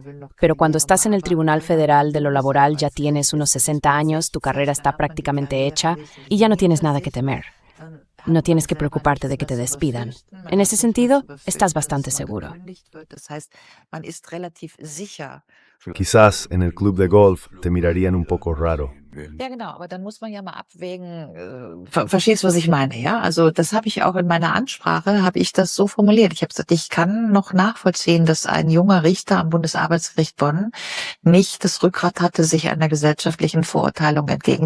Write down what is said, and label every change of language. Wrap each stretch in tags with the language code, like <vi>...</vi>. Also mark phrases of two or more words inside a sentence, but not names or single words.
<es>Pero cuando estás en el Tribunal Federal de lo Laboral ya tienes unos 60 años, tu carrera está prácticamente hecha y ya no tienes nada que temer. No tienes que preocuparte de que te despidan. En ese sentido, estás bastante seguro. Quizás en el club de golf te mirarían un poco raro.</es> <de>Ja, genau, aber dann muss man ja mal abwägen, verstehst du, was ich meine, ja? Also, das habe ich auch in meiner Ansprache, habe ich das so formuliert. Ich habe gesagt, ich kann noch nachvollziehen, dass ein junger Richter am Bundesarbeitsgericht Bonn nicht das Rückgrat hatte, sich einer gesellschaftlichen Verurteilung entgegenzustellen.</de>